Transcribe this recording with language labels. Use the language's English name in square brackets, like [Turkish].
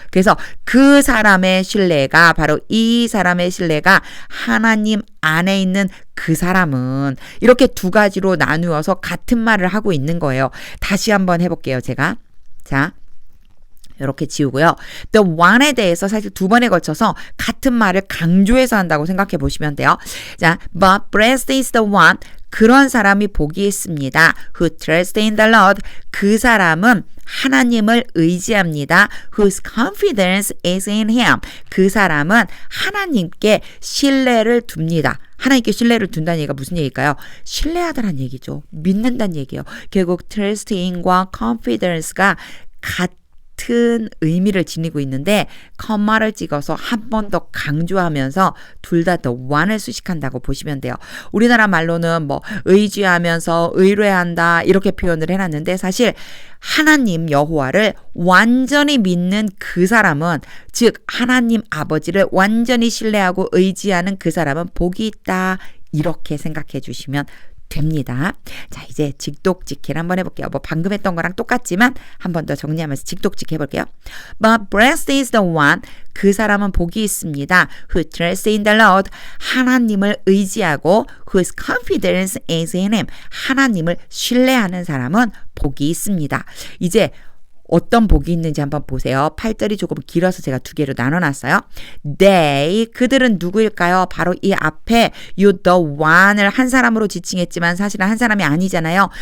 [Korean] 그래서 그 사람의 신뢰가 바로 이 사람의 신뢰가 하나님 안에 있는 그 사람은 이렇게 두 가지로 나누어서 같은 말을 하고 있는 거예요. 다시 한번 해볼게요. 제가 자 이렇게 지우고요. The one에 대해서 사실 두 번에 걸쳐서 같은 말을 강조해서 한다고 생각해 보시면 돼요. [English] 자, but blessed is the one. [Korean] 그런 사람이 복이 있습니다. [English] Who trusts in the Lord. [Korean] 그 사람은 하나님을 의지합니다. [English] Whose confidence is in him. [Korean] 그 사람은 하나님께 신뢰를 둡니다. 하나님께 신뢰를 둔다는 얘기가 무슨 얘기일까요? 신뢰하다는 얘기죠. 믿는다는 얘기예요. 결국 trust in과 confidence가 같은 의미를 지니고 있는데 컴마를 찍어서 한 번 더 강조하면서 둘 다 the one을 수식한다고 보시면 돼요. 우리나라 말로는 뭐 의지하면서 의뢰한다 이렇게 표현을 해놨는데 사실 하나님 여호와를 완전히 믿는 그 사람은 즉 하나님 아버지를 완전히 신뢰하고 의지하는 그 사람은 복이 있다 이렇게 생각해 주시면 됩니다. 자, 이제 직독직해를 한번 해볼게요. 뭐 방금 했던 거랑 똑같지만 한 번 더 정리하면서 직독직해 해볼게요. [English] But blessed is the one. [Korean] 그 사람은 복이 있습니다. [English] Who trusts in the Lord. [Korean] 하나님을 의지하고 [English] whose confidence is in him. [Korean] 하나님을 신뢰하는 사람은 복이 있습니다. 이제 어떤 복이 있는지 한번 보세요. 8절이 조금 길어서 제가 두 개로 나눠놨어요. They, 그들은 누구일까요? 바로 이 앞에 you the one을 한 사람으로 지칭했지만 사실은 한 사람이 아니잖아요.